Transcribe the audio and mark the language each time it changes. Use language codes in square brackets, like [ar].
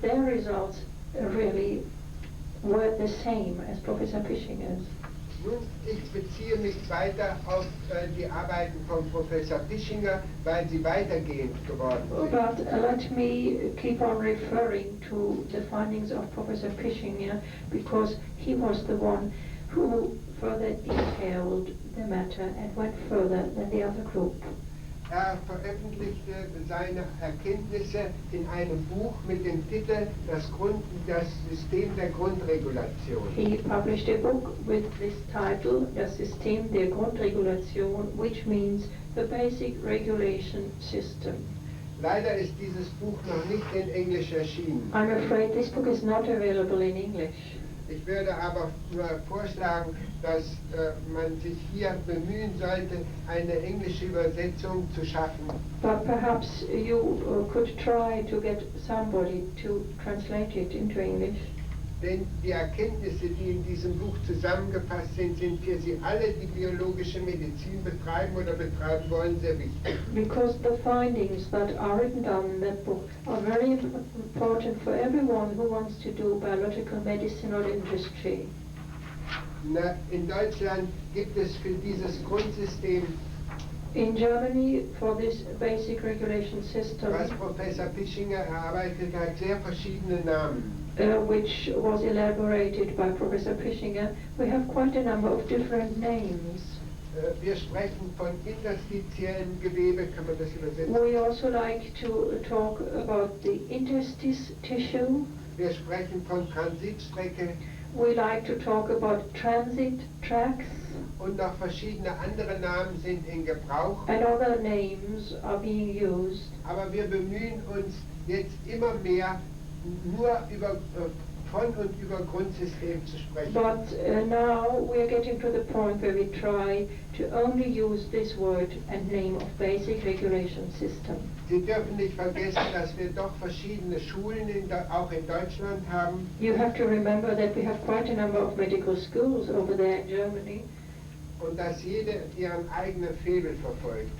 [en] their results really were the same as Professor Pischinger's. [de] Nun, ich beziehe mich weiter auf die Arbeiten von Professor Pischinger, weil sie weitergehend geworden sind. [en] But let me keep on referring to the findings of Professor Pischinger because he was the one who further detailed the matter and went further than the other group. [de] Veröffentlichte seine Erkenntnisse in einem Buch mit dem Titel Das System der Grundregulation. [en] He published a book with this title, Das System der Grundregulation, which means the basic regulation system. [de] Leider ist dieses Buch noch nicht in Englisch erschienen. [en] I'm afraid this book is not available in English. [de] Ich würde aber vorschlagen, dass man sich hier bemühen sollte, eine englische Übersetzung zu schaffen. [en] But perhaps you could try to get somebody to translate it into English. [de] Denn die Erkenntnisse, die in diesem Buch zusammengefasst sind, sind für Sie alle, die biologische Medizin betreiben oder betreiben wollen, sehr wichtig. [en] Because the findings that are written down in that book are very important for everyone who wants to do biological medicine or industry. [de] In Deutschland gibt es für dieses Grundsystem, [en] In Germany, for this basic regulation system, [de] was Professor Pischinger erarbeitet hat, sehr verschiedene Namen. [en] Which was elaborated by Professor Pischinger, we have quite a number of different names. [de] Wir sprechen von interstitiellem Gewebe, kann man das übersetzen? [en] We also like to talk about the interstice tissue. [de] Wir sprechen von Transitstrecke. [en] We like to talk about transit tracks. [de] und noch verschiedene andere Namen sind in Gebrauch. [en] And other names are being used. [de] Aber wir bemühen uns jetzt immer mehr, nur von und über Grundsystem zu sprechen. [en] But now we are getting to the point where we try to only use this word and name of basic regulation system. [de] Sie dürfen nicht vergessen, dass wir doch verschiedene Schulen auch in Deutschland haben. [en] You have to remember that we have quite a number of medical schools over there in Germany. [de] Und dass jede ihren eigenen Febel verfolgt.